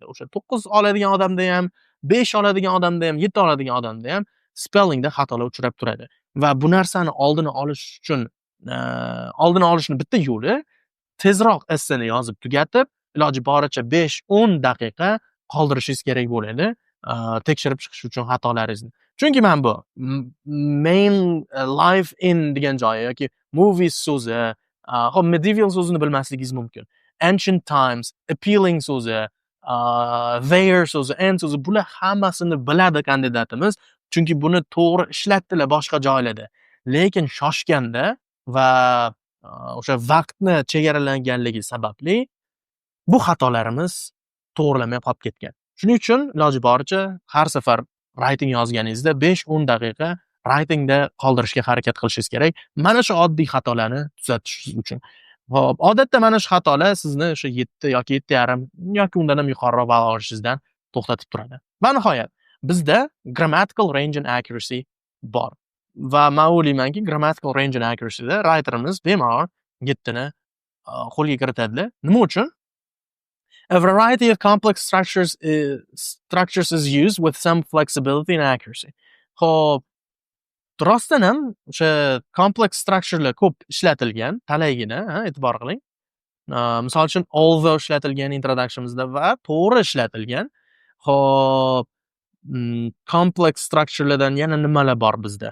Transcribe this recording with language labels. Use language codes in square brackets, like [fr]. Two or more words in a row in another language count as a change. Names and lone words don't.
[uz] O'sha 9 oladigan odamda ham, 5 oladigan odamda ham, 7 oladigan odamda ham spellingda xatolar uchrab turadi. va bu narsani oldini olish uchun oldini olishni bitta yo'li tezroq esseni yozib tugatib, iloji boricha 5-10 daqiqa qoldirishingiz kerak bo'ladi, tekshirib chiqish uchun xatolaringizni. Chunki men bu [en] main life in [uz] degan joyi yoki movies so'zi, hop medieval so'zini bilmasligingiz mumkin. [en] Ancient times, [uz] appealing so'zi, there so'zi, and so'zi, bular hammasini biladi kandidatimiz. Chunki buni to'g'ri ishlatdilar boshqa joylarda. Lekin shoshganda va o'sha vaqtni chegaralanganligi sababli bu xatolarimiz to'g'rilamay qolib ketgan. Shuning uchun iloji boricha har safar writing yozganingizda 5-10 daqiqa writingda qoldirishga harakat qilishingiz kerak. Mana shu oddiy xatolarni tuzatish uchun. Hop, odatda mana shu xatolar sizni o'sha 7 yoki 7,5 yoki undan ham yuqoriroq ball olishingizdan to'xtatib turadi. Va nihoyat, bizda [en] grammatical range and accuracy [uz] bor. Va men o'ylaymanki, [en] grammatical range and accuracy'da [uz] writerimiz bemalol 7 ni qo'lga kiritadilar. Nima uchun? [en] A variety of complex structures is used with some flexibility and accuracy. [uz] Xo'p, rostdan ham o'sha [en] complex structurelar [uz] ko'p ishlatilgan, talaygina, e'tibor qiling. Misol uchun although ishlatilgan introductionimizda va to'g'ri ishlatilgan. Xo'p, [en] complex structurelardan [uz] yana nimalar bor bizda?